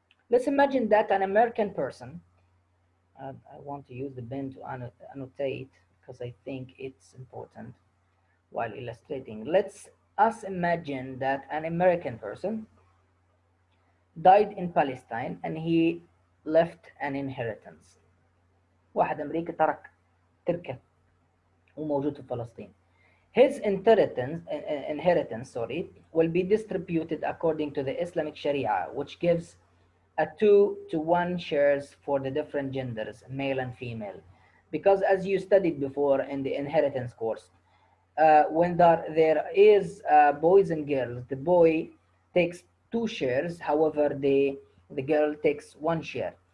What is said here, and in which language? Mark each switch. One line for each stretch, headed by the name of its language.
English: Let's imagine that an American person, I want to use the pen to annotate because I think it's important while illustrating. Let's us imagine that an American person died in Palestine and he left an inheritance.
Arabic: واحد أمريكي ترك تركة وموجود في فلسطين.
English: His inheritance will be distributed according to the Islamic Sharia, which gives a 2-to-1 shares for the different genders, male and female. Because as you studied before in the inheritance course, when there is boys and girls, the boy takes 2 shares, however the girl takes 1 share.